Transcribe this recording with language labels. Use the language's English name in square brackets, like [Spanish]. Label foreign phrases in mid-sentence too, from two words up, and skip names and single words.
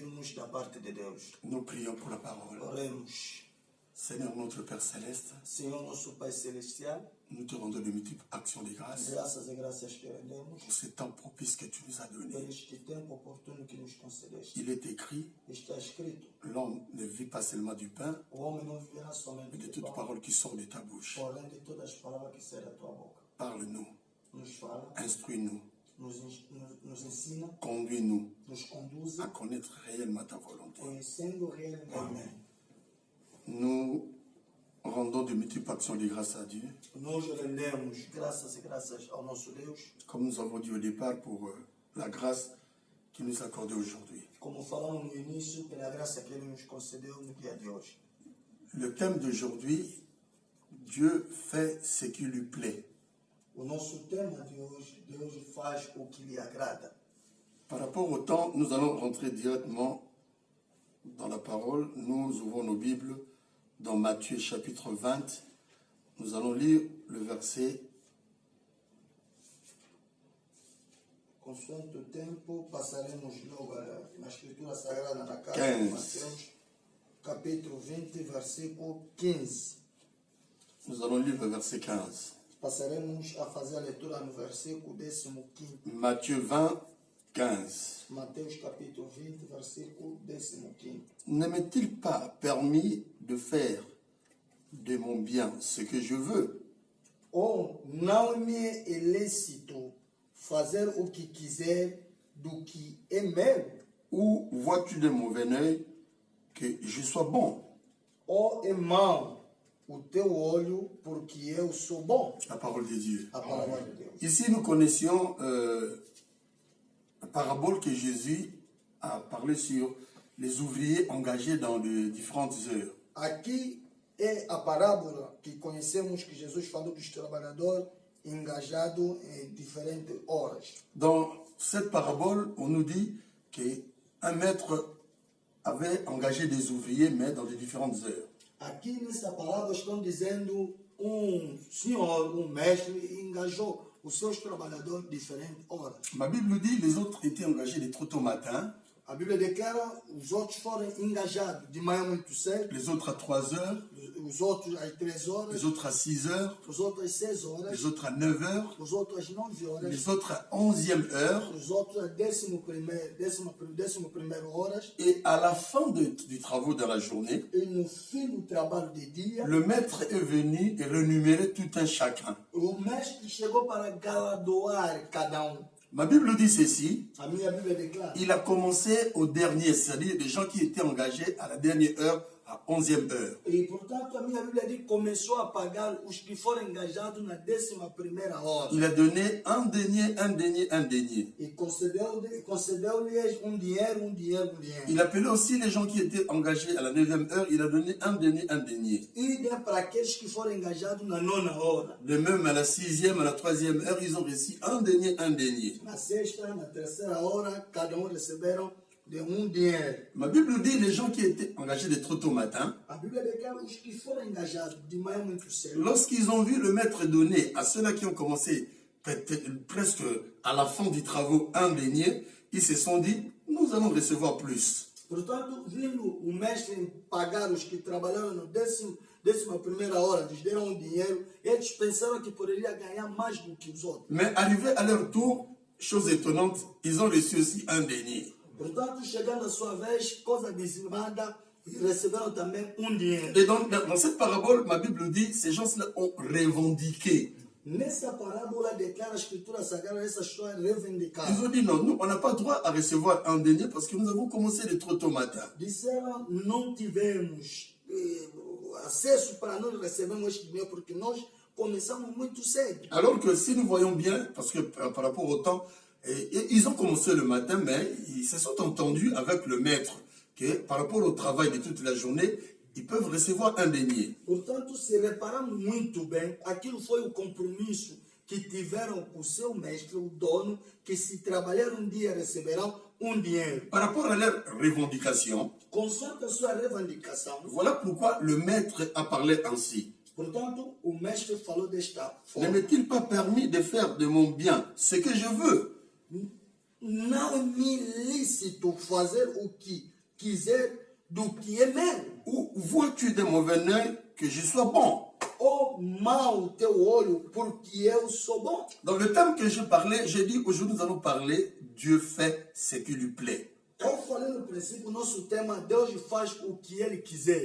[Portuguese] recebemos da parte de Deus. [French] Nous prions pour la parole. [Portuguese] Oremos. [French] Seigneur notre Père Céleste, [Portuguese] Senhor nosso Pai Celestial, [French] nous te rendons de multiples actions de grâce [Portuguese] graças e graças te rendemos [French] pour ce temps propice que tu nous as [Portuguese] por [French] donné. [Portuguese] este tempo oportuno que nos concedeste. [French] Il est écrit, [Portuguese] Está escrito, [French] l'homme ne vit pas seulement du pain, [Portuguese] o homem não viverá somente [French] mais de [Portuguese] de [French] toute [Portuguese] pão, [French] parole qui sort de ta bouche. [Portuguese] porém de todas as palavras que saem da tua boca. [French] Parle-nous, [Portuguese] Nos fala, [French] instruis-nous, [Portuguese] nos ensina, [French] conduis-nous [Portuguese] nos conduz, [French] à connaître réellement ta volonté. [Portuguese] conhecendo realmente. [French] Nous rendons de multiples actions de grâce à Dieu, [Portuguese] Nós rendemos graças e graças ao nosso Deus, [French] comme nous avons dit au départ, pour la grâce qu'il nous a accordée aujourd'hui. [Portuguese] como falamos no início, pela graça que Ele nos concedeu no dia de hoje. [French] Le thème d'aujourd'hui, Dieu fait ce qui lui plaît. [Portuguese] O nosso tema de hoje, Deus faz o que lhe agrada. [French] Par rapport au temps, nous allons rentrer directement dans la parole. Nous ouvrons nos Bibles dans Matthieu chapitre 20. Nous allons lire le verset [Portuguese] Consoante o tempo, passaremos logo na Escritura Sagrada, na carta [French] 15. [Portuguese] de Mateus, capítulo 20, versículo 15. [French] Nous allons lire le verset 15. [Portuguese] Passaremos a fazer a leitura no versículo 15. [French] Matthieu 20, 15. [Portuguese] Mateus capítulo 20, versículo 15. [French] Ne m'est-il pas permis de faire de mon bien ce que je veux? [Portuguese] Ou não me é lícito fazer o que quiser do que é meu? [French] Ou vois-tu de mon œil que je sois bon? [Portuguese] Ou é mau o teu olho porque eu sou bom? [French] La parole de Dieu. [Portuguese] A palavra de Deus. [French] Ici, nous connaissions la parabole que Jésus a parlé sur les ouvriers engagés dans de différentes heures. [Portuguese] Aqui é a parábola que conhecemos que Jesus falou dos trabalhadores engajados em diferentes horas. [French] Dans cette parabole, on nous dit qu'un maître avait engagé des ouvriers, mais dans de différentes heures. [Portuguese] Aqui nessa parábola estão dizendo senhor, mestre, engajou os seus trabalhadores em diferentes horas. [French] Ma Bible dit les autres étaient engagés des trop tôt matin, [Portuguese] A Bíblia declara os outros foram engajados de manhã muito cedo, [French] les autres à 3 heures, [Portuguese] os outros às 3 horas, [French] les autres à 6 heures, [Portuguese] os outros às 6 horas, [French] les autres à 9 heures, [Portuguese] os outros às 9 horas, [French] les autres à 11e heure. [Portuguese] os outros às 11ª horas. [French] Et à la fin du travaux dans la journée, [Portuguese] E no fim do trabalho de dia, [French] le maître est venu et rémunérer tout un chacun. [Portuguese] o mestre chegou para galardoar cada [French] Ma Bible dit ceci, [Portuguese] A minha Bíblia declara. [French] il a commencé au dernier, c'est-à-dire des gens qui étaient engagés à la dernière heure, à 11e heure. [Portuguese] E, portanto, a minha Bíblia diz que começou a pagar os que foram engajados na 11ª hora. [French] Il a donné un denier, un denier, un denier. [Portuguese] E concedeu-lhes um dinheiro. [French] Il appelait aussi les gens qui étaient engagés à la 9e heure, il a donné un denier, un denier. [Portuguese] E deu para aqueles que foram engajados na 9ª hora. [French] De même, à la 6e, à la 3e heure, ils ont reçu un denier, un denier. [Portuguese] Na 6ª, na 3ª hora, cada receberam de dinheiro. [French] Ma Bible dit les gens qui étaient engagés de trop tôt matin, [Portuguese] A Bíblia declara os que foram engajados de manhã muito cedo. [French] lorsqu'ils ont vu le maître donner à ceux-là qui ont commencé presque à la fin du travaux un denier, ils se sont dit, nous allons recevoir plus. [Portuguese] Portanto, vindo o mestre pagar os que trabalharam no 11ª hora, lhes deram dinheiro, eles pensaram que poderia ganhar mais do que os outros. [French] Mais arrivé à leur tour, chose étonnante, ils ont reçu aussi un denier. [Portuguese] Portanto, chegando a sua vez, coisa dizimada, receberam também dinheiro. [French] Et dans cette parabole, ma Bible dit, ces gens-là ont revendiqué. [Portuguese] Nessa parábola declara a Escritura Sagrada essas pessoas reivindicaram. [French] Ils ont dit non, nous on n'a pas droit à recevoir un denier parce que nous avons commencé de trop tôt matin. [Portuguese] Disseram, não tivemos acesso para nós recebermos este dinheiro porque nós começamos muito cedo. [French] Alors que si nous voyons bien, parce que par rapport au temps, ils ont commencé le matin, mais ils se sont entendus avec le maître que par rapport au travail de toute la journée, ils peuvent recevoir un denier. [Portuguese] Portanto, se reparamos muito bem, aquilo foi o compromisso que tiveram com o seu mestre, o dono, que se trabalhar dia receberão dinheiro. [French] Par rapport à leur revendication, [Portuguese] Consoante a sua reivindicação, [French] voilà pourquoi le maître a parlé ainsi. [Portuguese] portanto, o mestre falou desta [French] Ne [Portuguese] forma. [French] m'est-il pas permis de faire de mon bien ce que je veux? [Portuguese] Não me lícito fazer o que quiser do que é meu. [French] Ou vois-tu de mauvais œil que je sois bon? [Portuguese] Ou mal o teu olho porque eu sou bom. [French] Dans le thème que je parlais, j'ai dit aujourd'hui nous allons parler Dieu fait ce qui lui plaît. [Portuguese] Eu falei no princípio, nosso tema, Deus faz o que Ele quiser.